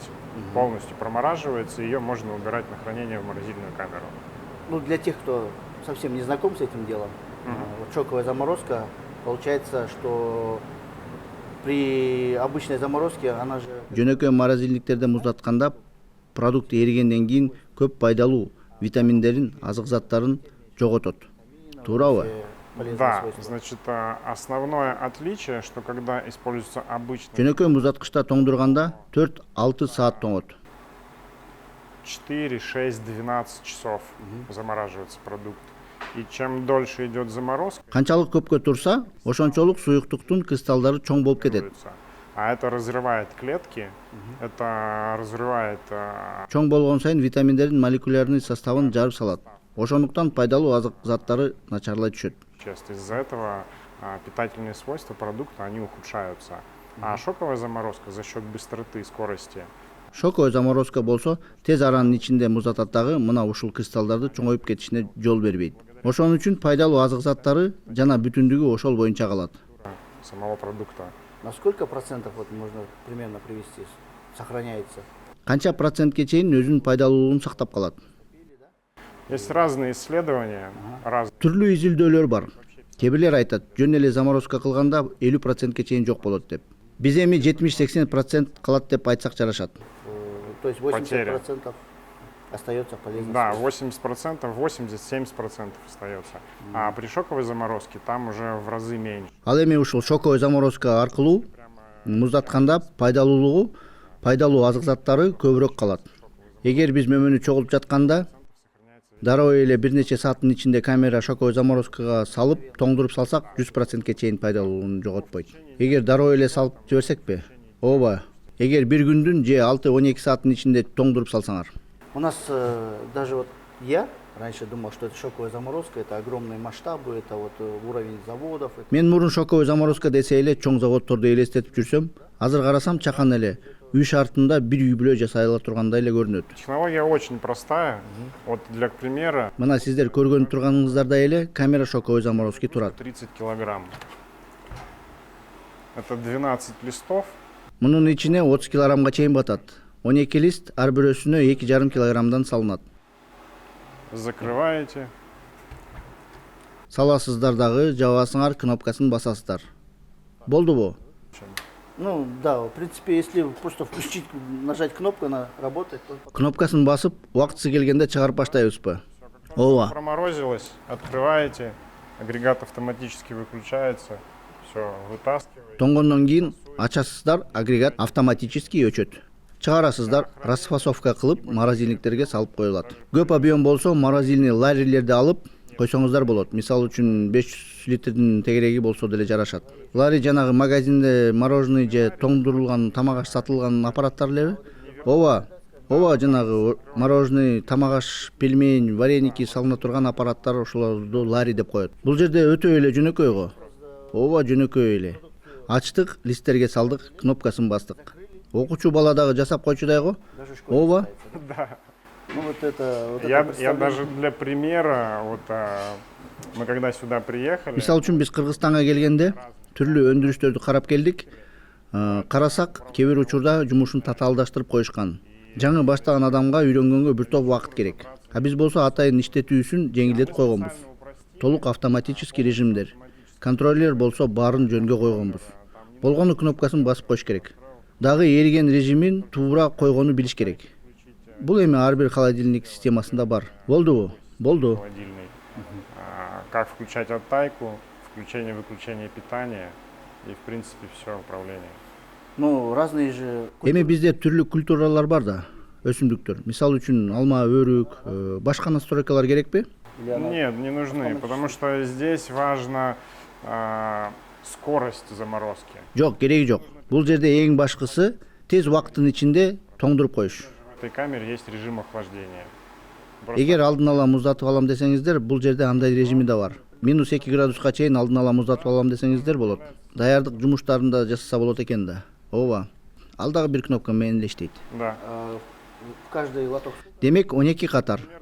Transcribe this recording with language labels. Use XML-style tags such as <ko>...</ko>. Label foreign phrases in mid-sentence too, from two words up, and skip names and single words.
<ru>Полностью промораживается, ее можно убирать на хранение в морозильную камеру. Ну, для тех, кто совсем не знаком с этим делом, вот шоковая заморозка, получается, что при обычной заморозке она же...</ru> <ky>Жөнөкөй морозильниктерде муздатканда продукт эригенден кийин көп пайдалуу витаминдерин, азык заттарын жоготот. Туурабы?</ky> <ru>Да, значит, основное отличие, что когда используется обычный</ru> <ky>Жөнөкөй муздаткычта тоңдурганда 4-6 саат тоңот.</ky> <ru>4, 6, 12 часов замораживается продукт. И чем дольше идет заморозка,</ru> <ky>Канчалык көпкө турса, ошончолук суюктуктун кристаллдары чоң болуп кетет.</ky> <ru>а это разрывает клетки, это разрывает</ru> <ky>Чоң болгон сайын витаминдердин</ky> <ru>молекулярный составын</ru> <ky>жарып салат. Ошондуктан пайдалуу азык заттары начарлай түшөт.</ky> <ru>часть. Из-за этого питательные свойства продукта, они ухудшаются. А шоковая заморозка за счет быстроты и скорости Шоковой заморозка</ru> <ky>болсо, тез аранын ичинде муздатат дагы мына ушул кристаллдарды чоңоюп кетишине жол бербейт. Ошон үчүн пайдалуу азык заттары жана бүтүндүгү ошол боюнча калат.</ky> <ru>самого продукта. На сколько процентов вот можно примерно привести, сохраняется?</ru> <ky>Канча процентке чейин өзүнүн пайдалуулугун сактап калат. Есть разные исследования, Түрлүү изилдөөлөр бар. Кээ бирлер айтат, жөн эле заморозка кылганда 50%ке чейин жок болот деп. Биз эми 70-80% калат деп айтсак жарашат.</ky> <ru>То есть 80% остается полезным. Да, 80%, 80-70% остается. А при шоковой заморозке там уже в разы меньше.</ru> <ky>Ал эми ушул</ky> <ru>шоковой заморозка</ru> <ky>аркылуу муздатканда пайдалуу азык заттары көбүрөөк калат. Эгер биз мөмөнү чогултуп жатканда дароо эле бир нече сааттын ичинде камера</ky> <ru>шоковой заморозкага</ru> <ky>салып, тоңдуруп салсак 100%ке чейин пайдалуулугун жоготпойт. Эгер дароо эле салып жиберсекпи? Ооба. Эгер бир күндүн же 6-12 сааттын ичинде тоңдуруп салсаңар.</ky> <ru>У нас даже вот я раньше думал, что это шоковая заморозка, это огромные масштабы, это вот уровень заводов.</ru> <ky>Мен мурун</ky> <ru>шоковой заморозка</ru> <ky>десе эле чоң заводдорду элестетип жүрсөм, азыр карасам чакан эле үй шартында бир үй бүлө жасай ала тургандай эле көрүнөт.</ky> <ru>Технология очень простая. Вот для примера.</ru> <ky>Мына сиздер көргөнүп турганыңыздардай эле</ky> <ru>камера шоковой заморозки</ru> <ky>турат.</ky> <ru>30 килограмм. Это 12 листов.</ru> <ky>Мунун ичине 30 килограммга чейин батат. 12 лист ар бирөөсүнө 2,5 килограммдан салынат.</ky> <ru>Закрываете.</ru> <ky>Саласыздар дагы, жабасыңар, кнопкасын басасыздар. Болдубу?</ky> <ru>Ну да, в принципе, если просто включить, нажать кнопку, она работает.</ru> <ky>Кнопкасын басып, убактысы келгенде чыгарып баштайбызбы? Ооба.</ky> <ru>Проморозилось, открываете, агрегат автоматически выключается, все, вытаскиваете.</ru> <ky>Тоңгондон кийин ачасыздар, агрегат автоматически өчөт. Чыгарасыздар, расфасовка кылып, морозильниктерге салып коюлат. Көп объем болсо,</ky> <ru>морозильный ларилерди</ru> <ky>алып койсоңуздар болот. Мисалы үчүн 500 литрдин тегереги болсо деле жарашат. Лари жанагы магазинде мороженый же тоңдурулган тамак аш сатылган аппараттар элеби? Ооба, жанагы мороженый, тамак аш, пельмень, вареники салына турган аппараттар ошолорду лари деп коет. Бул жерде өтө эле жөнөкөй го. Ооба, жөнөкөй эле. Ачтык, листтерге салдык, кнопкасын бастык. Окуучу бала дагы жасап койчудай го. Ооба.</ky> <ru>Да. Ну вот это Я даже для примера, вот мы когда сюда приехали.</ru> <ky>Мисалы үчүн биз Кыргызстанга келгенде түрлүү өндүрүштөрдү карап келдик. Карасак, кээ бир учурда жумушун татаалдаштырып коюшкан. Жаңы баштаган адамга үйрөнгөнгө бир топ убакыт керек. А биз болсо атайын иштетүүсүн жеңилдетип койгонбуз. Толук</ky> <ru>автоматический режимдер.</ru> <ky>Контроллер болсо баарын жөнгө койгонбуз. Болгону кнопкасын басып коюш керек. Дагы эриген режимин туура койгону билиш керек. Бул эми ар бир холодильник системасында бар. Болдубу? Болду.</ky> <ru>Холодильный. Как включать оттайку, включение-выключение питания и в принципе все управление. Ну, разные же...</ru> <ky>Эми бизде түрлүү культуралар бар да, өсүмдүктөр. Мисалы үчүн алма, өрүк, башка настройкалар керекпи?</ky> <ru>Нет, не нужны, потому что здесь важна скорость заморозки.</ru> <ky>Жок, кереги жок. Бул жерде эң башкысы тез убакыттын ичинде тоңдуруп коюш. В этой камере есть режим охлаждения. Эгер алдын ала муздатып алам десеңиздер, бул жерде андай режими да бар. -2 градуска чейин алдын ала муздатып алам десеңиздер болот. Даярдык жумуштарын да жасаса болот экен да. Ооба. Ал дагы бир кнопка менен эле иштейт.</ky> <ru>Да. В каждый лоток.</ru> <ky>Демек 12 катар.</ky>